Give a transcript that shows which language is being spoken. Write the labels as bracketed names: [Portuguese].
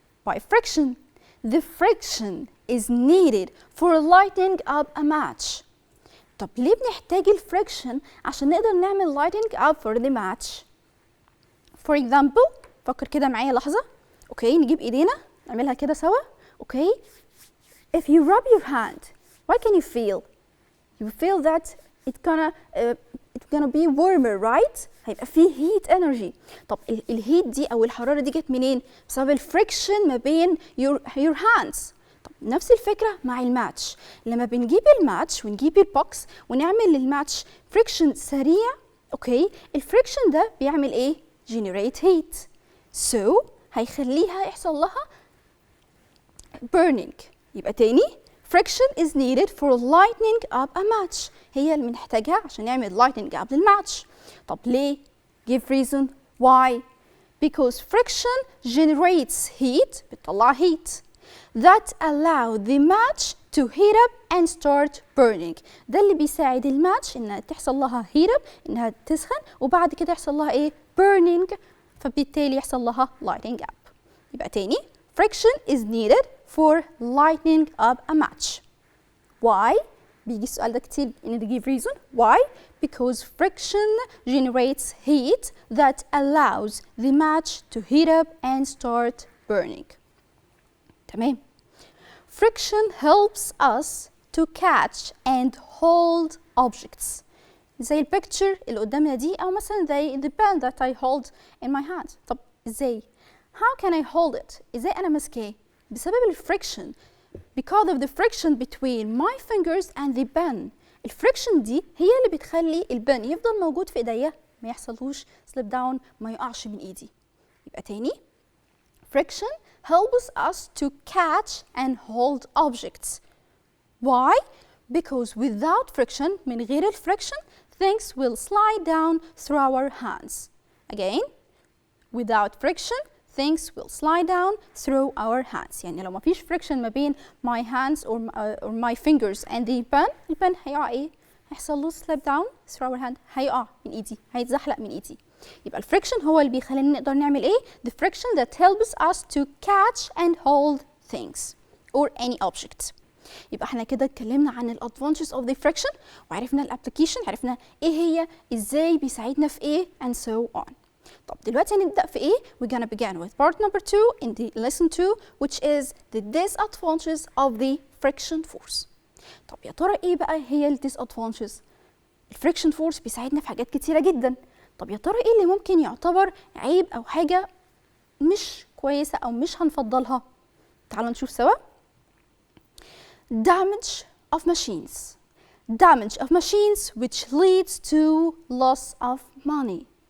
[English] By friction. The friction is needed for lighting up a match. [Arabic] طب ليه بنحتاج الفريكشن عشان نقدر نعمل lighting up for the match؟ For example فكر كده معايا لحظة. اوكي نجيب ايدينا نعملها كده سوا. [English] Okay If you rub your hand, what can you feel? You feel that it's gonna be warmer, right? [Arabic] هيبقى فيه heat energy. طب الهيت دي أو الحرارة دي جت منين؟ بسبب الفريكشن ما بين your hands. طب نفس الفكرة مع الماتش. لما بنجيب الماتش ونجيب البوكس ونعمل للماتش فريكشن سريع، اوكي؟ الفريكشن ده بيعمل ايه؟ generate heat. So هيخليها يحصل لها burning. [English] يبقى تاني friction is needed for lighting up a match. [Arabic] هي اللي بنحتاجها عشان نعمل lighting up للماتش. [English] طب ليه؟ Give reason why. Because friction generates heat بتطلع heat that allow the match to heat up and start burning. [Arabic] ده اللي بيساعد الماتش انها تحصل لها heat up انها تسخن وبعد كده يحصل لها ايه؟ burning فبالتالي يحصل لها lighting up. [English] يبقى تاني friction is needed for lighting up a match. Why? [Arabic] بيجي السؤال ده كتير in the give reason. [English] Why? Because friction generates heat that allows the match to heat up and start burning. تمام. Friction helps us to catch and hold objects. زي البيكتشر اللي قدامنا دي أو مثلا زي the pen that I hold in my hand. [Arabic] طب إزاي؟ How can I hold it؟ إزاي أنا ماسكاه؟ بسبب الفريكشن. [English] Because of the friction between my fingers and the pen. [Arabic] الفريكشن دي هي اللي بتخلي البن يفضل موجود في ايديا ما يحصلوش slip down ما يقعش من ايدي. [English] يبقى تاني friction helps us to catch and hold objects. Why? Because without friction من غير الفريكشن things will slide down through our hands. Again, without friction things will slide down through our hands. [Arabic] يعني لو ما فيش friction ما بين my hands or my fingers and the pen البن هيقع ايه؟ هيحصل له slip down through our hand هيقع من ايدي هيتزحلق من ايدي. [English] يبقى الفريكشن هو اللي بيخلينا نقدر نعمل ايه؟ The friction that helps us to catch and hold things or any object. [Arabic] يبقى احنا كده اتكلمنا عن ال advantages of the friction وعرفنا الابلكيشن عرفنا ايه هي ازاي بيساعدنا في ايه and so on. [English] طب دلوقتي هنبدأ في ايه؟ We're gonna begin with part number 2 in the lesson 2 which is the disadvantages of the friction force. [Arabic] طب يا ترى ايه بقى هي ال disadvantages؟ الفريكشن فورس بيساعدنا في حاجات كتيرة جدا. طب يا ترى ايه اللي ممكن يعتبر عيب او حاجة مش كويسة او مش هنفضلها؟ تعالوا نشوف سوا. Damage of machines. [English] damage of machines which leads to loss of money.